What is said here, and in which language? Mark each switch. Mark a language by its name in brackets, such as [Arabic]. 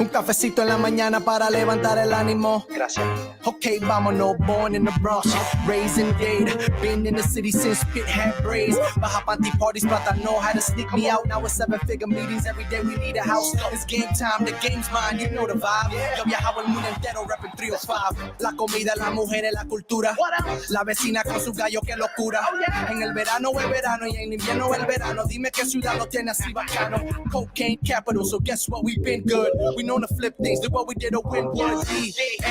[Spanish] Un cafecito en la mañana para levantar el ánimo. Gracias. [English] Okay, vámonos, born in the Bronx, raised in Dade, been in the city since Pit had braids. Baja panty parties, but I know how to sneak me out. Now it's 7-figure meetings, every day we need a house. It's game time, the game's mine, you know the vibe. [Spanish] Yo viajaba el mundo entero, rapping 305. La comida, la mujer, la cultura. La vecina con su gallo, qué locura. En el verano y en invierno el verano. Dime qué ciudad lo tiene así bacano. [English] Cocaine capital, so guess what, we been good. We known to flip things, do what we did to win wood. D-A-D-E.